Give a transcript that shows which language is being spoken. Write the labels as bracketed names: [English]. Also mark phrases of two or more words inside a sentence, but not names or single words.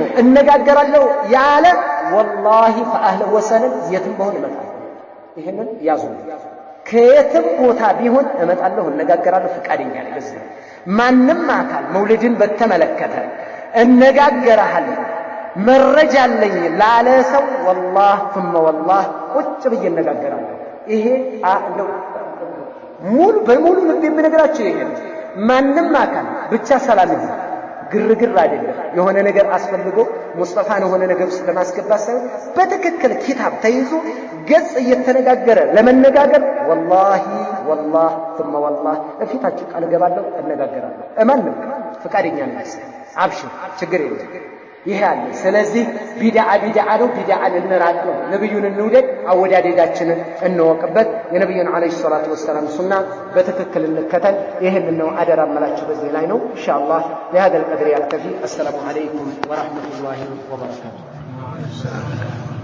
[Amharic] እነጋገራለሁ ያለ [Arabic] والله فأهلا وسهلا [Amharic] የትም በሆነ ይመጣል ይሄንን ያዙ ከየትም ቦታ ቢሆን እመጣለሁ እነጋገራለሁ ፍቃደኛ ነኝ በዚህ ማንንም አካል መውሊድን በተመለከተ እነጋገራለሁ መረጃ አለኝ ላለ ሰው [Arabic] والله ثم والله [Amharic] ቁጭ ብዬ እነጋገራለሁ ይሄ እንደው በሙሉ ልብ የምነግራችሁ ይሄ ማንንም አካል ብቻ ሰላም ይሁን ግርግር አይደለም የሆነ ነገር አስፈልጎ ሙስጠፋን ሆነ ነገር ውስጥ ለማስገባት ሳይሆን በትክክል ኪታብ ተይዞ ገጽ እየተነጋገረ ለመነጋገር ወላሂ [Arabic] ثم والله [Amharic] እፊታችሁ ቃል ገባለሁ እነጋገራለሁ እማንም ፍቃደኛ ነኝ አብሽር ችግር የለም ይሄ አለ ስለዚህ ቢድዓ ነው ቢድዓን እንራቅ ነው ነብዩን እንውደድ አወዳደዳችንን እንወቅበት የነብዩን [Arabic] عليه الصلاة والسلام [Amharic] ሱና በትክክል እንከተል ይሄን ነው አደራ መላችሁ በዚህ ላይ ነው ኢንሻአላህ [Arabic] ለهذا القدر يكتفي السلام عليكم ورحمة الله وبركاته